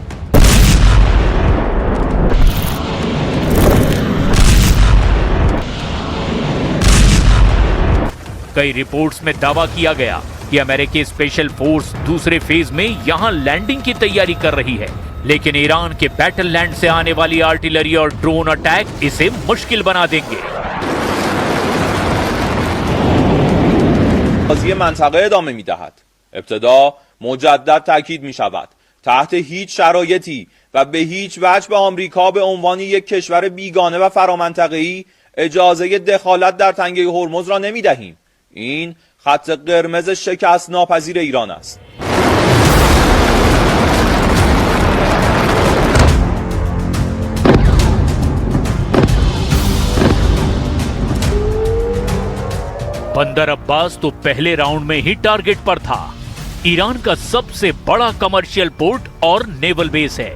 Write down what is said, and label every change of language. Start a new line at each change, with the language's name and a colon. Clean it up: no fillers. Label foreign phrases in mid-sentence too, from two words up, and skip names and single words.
Hindi: कई रिपोर्ट्स में दावा किया गया कि अमेरिकी स्पेशल फोर्स दूसरे फेज में यहां लैंडिंग की तैयारी कर रही है, लेकिन ईरान के बैटल लैंड से आने वाली आर्टिलरी और ड्रोन अटैक इसे मुश्किल बना देंगे।
Persian: قضیه منطقه ادامه می‌دهد. ابتدا مجدد تاکید می‌شود تحت هیچ شرایطی و به هیچ وجه به آمریکا به عنوان یک کشور بیگانه و فرامنطقه‌ای اجازه دخالت در تنگه هرمز را نمی‌دهیم. این خط قرمز شکست ناپذیر ایران است.
Hindi: बंदर अब्बास तो पहले राउंड में ही टारगेट पर था। ईरान का सबसे बड़ा कमर्शियल पोर्ट और नेवल बेस है।